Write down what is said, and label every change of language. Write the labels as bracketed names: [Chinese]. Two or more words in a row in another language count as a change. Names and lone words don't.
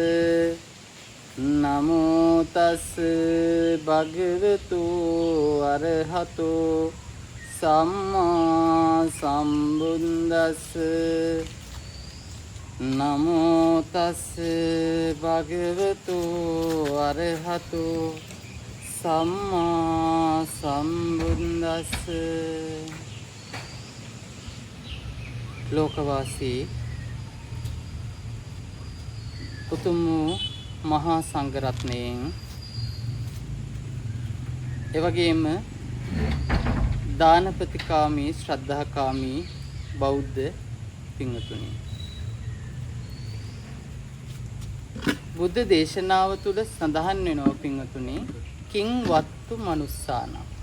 [Pali] නමෝ තස් භගවතු අරහතෝ සම්මා සම්බුද්දස්ස. නමෝ තස් භගවතු අරහතෝ සම්මා සම්බුද්දස්ස. [Sinhala] ලෝකවාසී උතුම් මහා සංඝරත්නයෙන් එවැගේම දානපතිකාමී ශ්‍රද්ධාකාමී බෞද්ධ පින්වතුනි, බුද්ධ දේශනාව තුළ සඳහන් වෙනවා පින්වතුනි, [Pali] කිං වත්තු මනුස්සානම්.